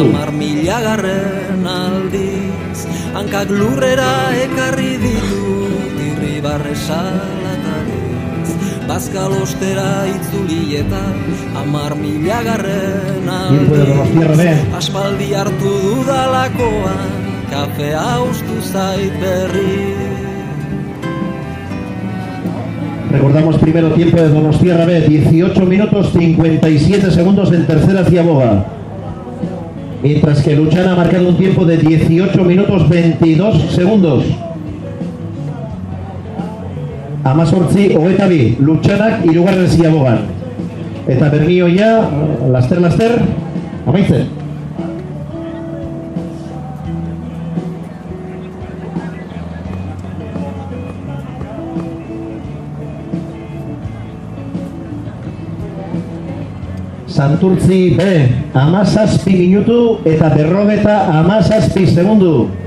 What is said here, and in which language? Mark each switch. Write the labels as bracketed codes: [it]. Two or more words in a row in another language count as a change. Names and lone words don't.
[eu] 10.000 aldiz, hankak lurrera ekarri ditut irribarre salatariz, bazkalostera itzuli eta 10.000 aldiz, aspaldi hartu dudalakoan kafea ustu zait berri. [es] Recordamos primero tiempo de Donostiarra B, 18 minutos 57 segundos en tercera ciaboga. Mientras que Luchana ha marcado un tiempo de 18 minutos 22 segundos. [eu] Amazortzi hogetabi, Luchanak hirugarren ziabogan. Eta Bermio ja, laster, amaitzen. Santurtzi B, 17 minutu eta berrogeta 17 segundu.